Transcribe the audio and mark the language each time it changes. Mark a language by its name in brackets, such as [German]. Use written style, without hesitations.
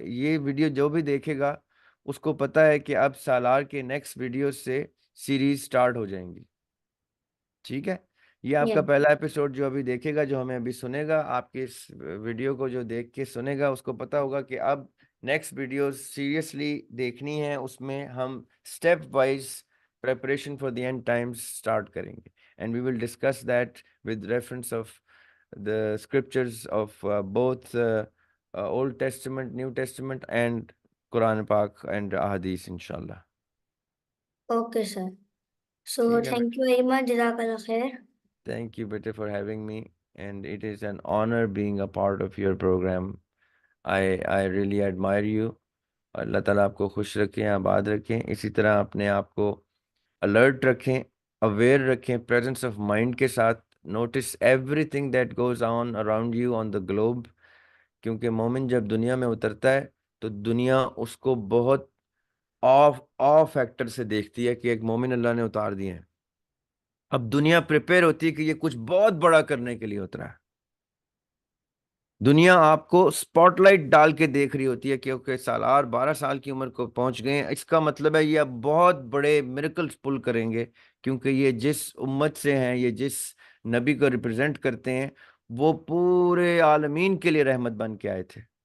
[Urdu] یہ ویڈیو جو بھی دیکھے گا اس کو پتا ہے کہ اب سالار کے نیکسٹ ویڈیو سے سیریز سٹارٹ ہو جائیں گی. ٹھیک ہے. یہ آپ کا پہلا ایپیسوڈ جو ابھی دیکھے گا، جو ہمیں ابھی سنے گا، آپ کے اس ویڈیو کو جو دیکھ کے سنے گا، اس کو پتا ہوگا کہ اب نیکسٹ ویڈیو سیریسلی دیکھنی ہے. اس میں ہم step wise [English] preparation for the end times start کریں گے, and we will discuss that with reference of the scriptures of both Old Testament, New Testament and Quran Pak and Ahadith inshallah. Okay sir, so [Urdu] ٹھیک ہے [English] thank [Urdu] beta. [English] You very much, جزاک اللہ خیر. Thank you [Urdu] بیٹے [English] for having me, and it is an honor being a part of your program. I really admire you. [Urdu] اللہ تعالیٰ آپ کو خوش رکھیں, آباد رکھیں. اسی طرح اپنے آپ کو الرٹ رکھیں, اویئر رکھیں, پریزنس آف مائنڈ کے ساتھ. [English] Notices everything that goes on around you on the globe. [Urdu] کیونکہ مومن جب دنیا میں اترتا ہے تو دنیا اس کو بہت آف فیکٹر سے دیکھتی ہے کہ ایک مومن اللہ نے اتار دیے ہیں. اب دنیا پریپیئر ہوتی ہے کہ یہ کچھ بہت بڑا کرنے کے لیے اترا ہے. دنیا آپ کو سپاٹ لائٹ ڈال کے دیکھ رہی ہوتی ہے کہ اوکے سالار 12 سال کی عمر کو پہنچ گئے ہیں, اس کا مطلب ہے یہ اب بہت بڑے میریکلز پل کریں گے, کیونکہ یہ جس امت سے ہیں, یہ جس نبی کو ریپرزینٹ کرتے ہیں, وہ پورے عالمین کے لیے رحمت بن کے آئے تھے.